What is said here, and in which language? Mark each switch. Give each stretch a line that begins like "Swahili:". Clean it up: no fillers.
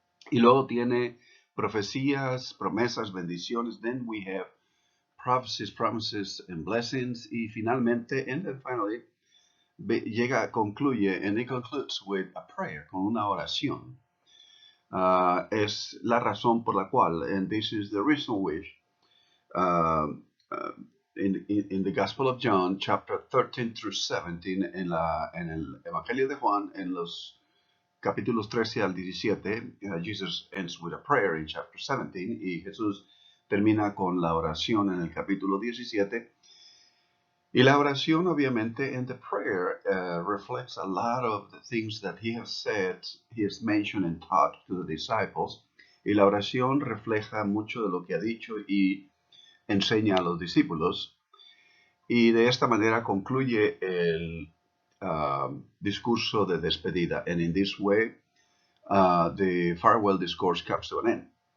Spanish: Y luego tiene profecías, promesas, bendiciones.
English: Then we have prophecies, promises, and blessings.
Spanish: Y finalmente,
English: and then finally,
Spanish: concluye,
English: and it concludes with a prayer,
Spanish: con una oración. Es la razón por la cual,
English: and this is the reason which, in the Gospel of John, chapter 13 through 17,
Spanish: en el Evangelio de Juan, en los capítulos 13 al 17,
English: Jesus ends with a prayer in chapter 17,
Spanish: y Jesús termina con la oración en el capítulo 17. Y la oración, obviamente,
English: and the prayer reflects a lot of the things that he has said, he has mentioned and taught to the disciples.
Spanish: Y la oración refleja mucho de lo que ha dicho y enseña a los discípulos. Y de esta manera concluye el discurso de despedida.
English: And in this way, the farewell discourse comes to an end.